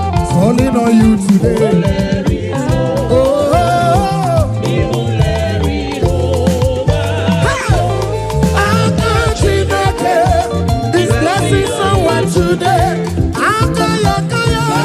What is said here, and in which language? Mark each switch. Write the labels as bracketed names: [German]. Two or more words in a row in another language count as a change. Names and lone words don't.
[English] Falling on you today. Oh, oh, oh. Ha! [Igbo] Aka Chineke [English] is blessing someone today. [Igbo] Aka ya, aka ya.